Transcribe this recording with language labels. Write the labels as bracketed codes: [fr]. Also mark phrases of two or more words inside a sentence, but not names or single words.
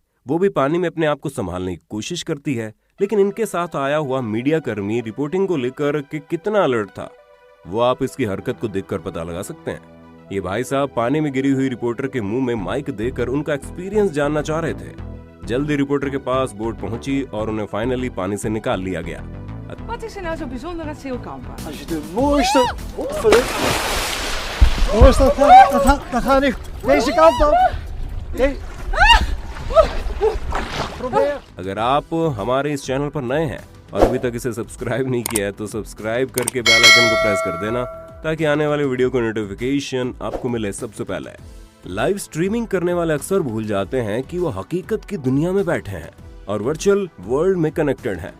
[hi] वो भी पानी में अपने आप को संभालने की कोशिश करती है, लेकिन इनके साथ आया हुआ मीडिया कर्मी रिपोर्टिंग को लेकर कि कितना अलर्ट था वो आप इसकी हरकत को देखकर पता लगा सकते हैं। ये भाई साहब पानी में गिरी हुई रिपोर्टर के मुंह में माइक देकर उनका एक्सपीरियंस जानना चाह रहे थे। जल्दी रिपोर्टर के पास बोट पहुंची और उन्हें फाइनली पानी से निकाल लिया गया। [nl] Wat is er nou zo bijzonder aan Zeilkampen? Als je de mooiste... Mooiste, dat gaat niet deze kant op. Probeer. [hi] अगर आप हमारे इस चैनल पर नए हैं और अभी तक इसे सब्सक्राइब नहीं किया है तो सब्सक्राइब करके [en] bell icon [hi] को प्रेस कर देना ताकि आने वाले वीडियो को नोटिफिकेशन आपको मिले सबसे पहले। [en] live streaming [hi] करने वाले अक्सर भूल जाते हैं कि वो हकीकत की दुनिया में बैठे हैं और [en] virtual world [hi] में कनेक्टेड हैं।